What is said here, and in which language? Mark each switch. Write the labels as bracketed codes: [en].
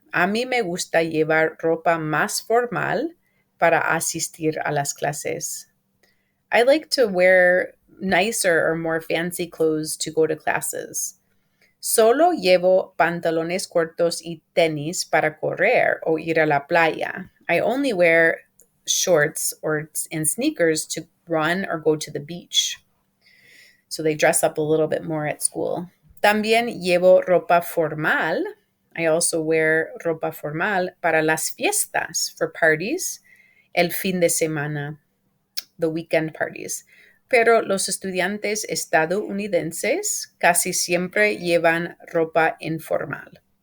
[es] A mí me gusta llevar ropa más formal para asistir a las clases. [en] I like to wear nicer or more fancy clothes to go to classes. [es] Solo llevo pantalones cortos y tenis para correr o ir a la playa. [en] I only wear shorts and sneakers to run or go to the beach. So they dress up a little bit more at school. [es] También llevo ropa formal. [en] I also wear [es] ropa formal para las fiestas, [en] for parties, [es] el fin de semana, [en] the weekend parties. [es] Pero los estudiantes estadounidenses casi siempre llevan ropa informal.